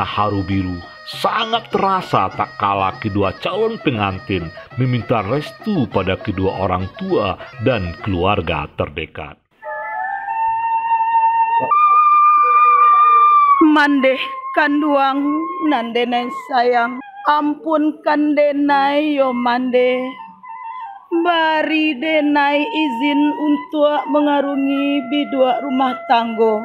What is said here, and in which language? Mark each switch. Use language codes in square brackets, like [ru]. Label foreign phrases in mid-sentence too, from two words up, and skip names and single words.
[id] haru biru sangat terasa tak kalah kedua calon pengantin meminta restu pada kedua orang tua dan keluarga terdekat. [min] Mandeh kanduang nandenai sayang, ampun kandenai yo mande. Bari denai izin untuk mengarungi bidua rumah tanggo.